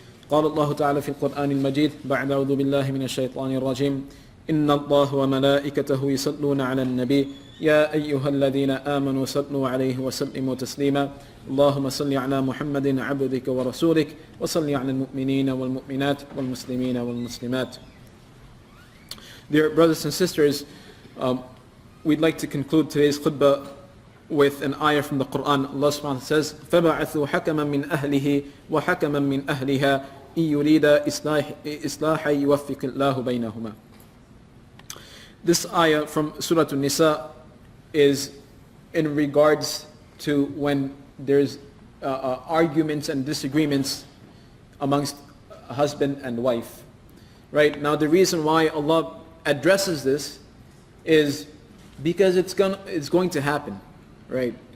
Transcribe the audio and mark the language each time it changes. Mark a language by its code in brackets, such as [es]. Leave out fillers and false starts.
[ar] قال الله تعالى في القرآن المجيد بعد أعوذ بالله من الشيطان الرجيم إن الله وملائكته يصلون على النبي يا أيها الذين آمنوا صلوا عليه وسلموا تسليما اللهم صل على محمد عبدك ورسولك وصل على المؤمنين والمؤمنات والمسلمين والمسلمات. [en] Dear brothers and sisters, we'd like to conclude today's khutbah with an ayah from the Quran. Allah subhanahu wa ta'ala says, [ar] فَبَعَثُوا حَكَمًا مِّنْ أَهْلِهِ وَحَكَمًا مِّنْ أَهْلِهَا إِن يُرِيدَ إِصْلَاحًا يُوَفِّقِ اللَّهُ بَيْنَهُمَا. [en] This ayah from Surah An-Nisa is in regards to when there's arguments and disagreements amongst husband and wife. Right? Now the reason why Allah addresses this is because it's going to happen. Right?